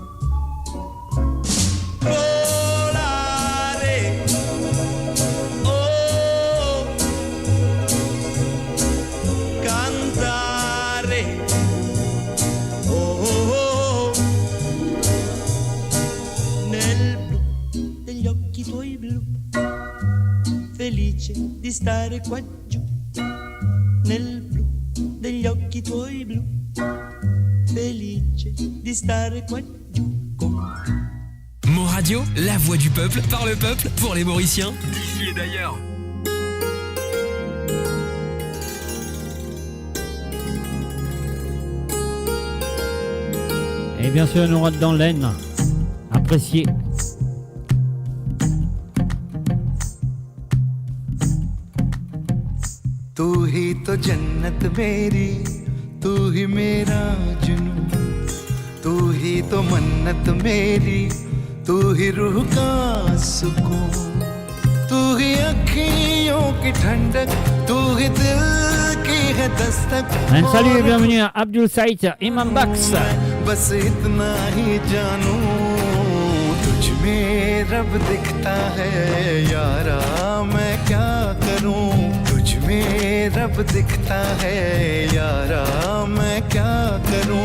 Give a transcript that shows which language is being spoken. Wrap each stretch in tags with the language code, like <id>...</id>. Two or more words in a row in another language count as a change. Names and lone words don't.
<it>Volare, oh, cantare, oh, nel blu degli occhi tuoi blu, felice di stare qua giù. Nel blu degli occhi tuoi blu, felice di stare qua giù.</it> <fr>Mon Radio, la voix du peuple, par le peuple, pour les Mauriciens, d'ici et d'ailleurs. Et bien sûr, nous rentrons dans l'aine. Apprécié.</fr> <hi>तू ही तो जन्नत मेरी, तू ही मेरा जुनू, तू ही तो मन्नत मेरी, तू ही रूह का सुकून, तू ही अखियों की ठंडक, तू ही दिल की है दस्तक.</hi> <fr>Un salut et bienvenue à Abdul Saïd, Imam Bax.</fr> <hi>बस इतना ही जानू, तुझ में रब दिखता है यारा, मैं क्या करूं. तुझ में रब दिखता है यारा, मैं क्या करूं.</hi>